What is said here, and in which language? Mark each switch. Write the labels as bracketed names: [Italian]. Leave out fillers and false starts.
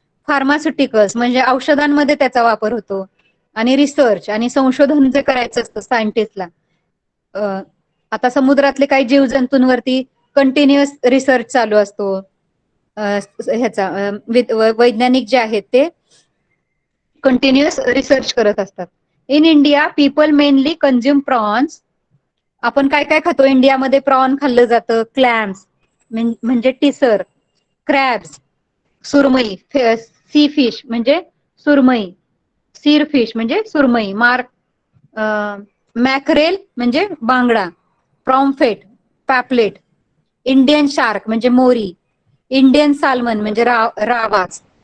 [Marathi] Pharmaceuticals म्हणजे औषधांमध्ये त्याचा वापर होतो. आणि रिसर्च आणि संशोधन जे करायचं असतं सायंटिस्टला, आता समुद्रातले काही जीवजंतूंवरती कंटिन्युअस रिसर्च चालू असतो. ह्याचा वैज्ञानिक जे आहेत ते कंटिन्युअस रिसर्च करत असतात. [English] In India people mainly consume prawns. [Marathi] आपण काय काय खातो इंडियामध्ये? प्रॉन खाल्लं जातं, क्लॅम्स म्हणजे टिसर, क्रॅब्स, सुरमई, सी फिश म्हणजे सुरमई, सीर फिश म्हणजे सुरमई, मॅकरेल म्हणजे बांगडा, प्रॉम्फेट, पॅपलेट, इंडियन शार्क म्हणजे मोरी, इंडियन साल्मन म्हणजे रावास.